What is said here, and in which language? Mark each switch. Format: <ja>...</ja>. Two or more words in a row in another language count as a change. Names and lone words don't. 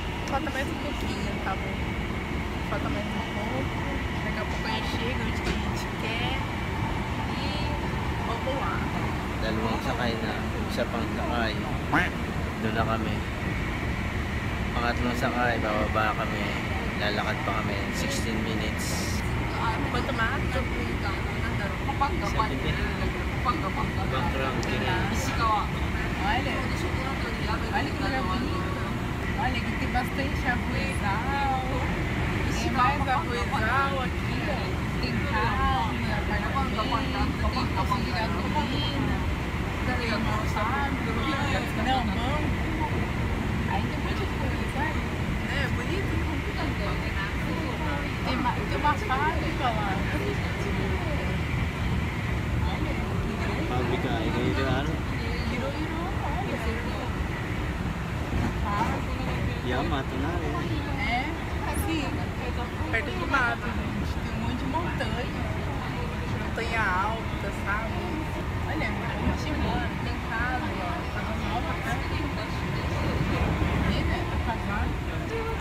<pt>falta mais um pouquinho, tá bom? Falta mais um pouco. Daqui a pouco a gente chega onde que a gente quer. E vamos lá.</pt> <tl>Dalawang sakay na. Isa pang sakay. Doon na kami. Pangatlong sakay, bababa kami. Lalakad pa kami 16 minutes.</tl> <pt>Quanto mais? Olha, olha que lugar bonito. Olha, aqui tem bastante arvorizal. Tem mais arvorizal aqui, ó. Tem casa, apartamento, tem posto de gasolina. Tem uma fábrica. Não, banco. Aí tem um monte de coisa, sabe? É bonito. Tem uma fábrica lá. Fábrica, iro-iro. Yamato na rin. É, aqui, perto do mato, gente. Tem um monte de montanha. Montanha alta, sabe? Olha, mano, tem casa, ó. Casa nova, tá? Menina, tá casado.</pt>